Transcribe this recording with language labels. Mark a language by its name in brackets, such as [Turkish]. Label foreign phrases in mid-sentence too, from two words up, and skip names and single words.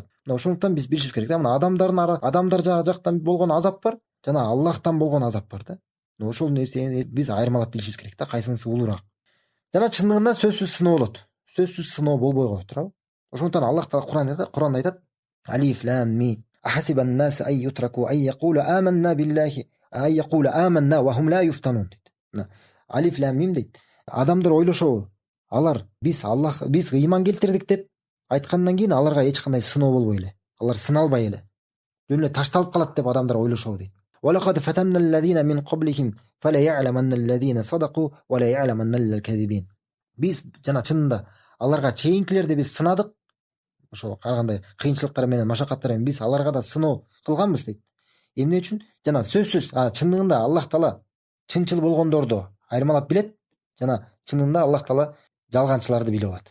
[Kyrgyz] Мына ошондуктан биз билишибиз керек да. Мына адамдар жактан болгон азап бар, жана Аллахтан болгон азап бар да. Мына ошол нерсени биз айырмалап билишибиз керек да, кайсынысы улуурак. Жана чындыгында сөзсүз сыноо болот. Сөзсүз сыноо болбой коет, туурабы? Ошондуктан Аллах Таала Кур'анда айтат: [Arabic] "الم. أحسب الناس أن يتركوا أن يقولوا آمنا بالله أن يقولوا آمنا وهم لا يفتنون." الم [Kyrgyz] дейт. Адамдар ойлошобу? Алар биз ыйман келтирдик деп айткандан кийин аларга эч кандай сыноо болбой эле. Алар сыналбай эле жөн эле ташталып калат деп адамдар ойлошобу дейт. [Arabic] "ولقد فتنا الذين من قبلهم فليعلمن الذين صدقوا وليعلمن الكاذبين." [Kyrgyz] Биз жана чынында аларга чейинкилерди биз сынадык. Ошо кандай кыйынчылыктар менен, машакаттар менен биз аларга да сыноо кылганбыз дейт. Эмне үчүн? Жана сөзсүз чындыгында Аллах Таала чынчыл болгондорду айырмалап билет, жана чынында Аллах Таала жалганчыларды билип алат.